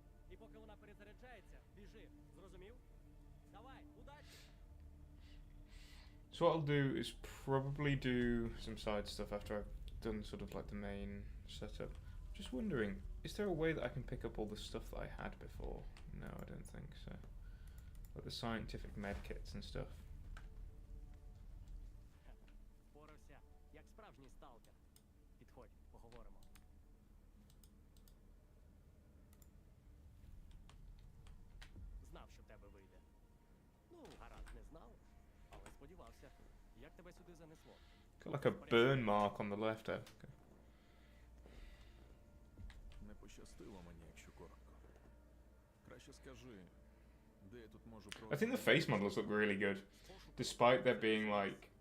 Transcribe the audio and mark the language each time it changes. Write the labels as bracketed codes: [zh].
[uk] І поки вона перезаряджається, біжи. Зрозумів? Давай, удачі! [en] So what I'll do is probably do some side stuff after I've done sort of like the main setup. Just wondering, is there a way that I can pick up all the stuff that I had before? No, I don't think so. Like the scientific med kits and stuff. [uk] Впорався, як справжній сталкер. Підходь, поговоримо. Знав, що в тебе вийде. Ну, гаразд, не знав, але сподівався. Як тебе сюди занесло? [en] Got like a burn mark on the left. Okay. [uk] Не пощастило мені, якщо коротко. Краще скажи, де я тут можу [en] I think the face models look really good, despite there being like,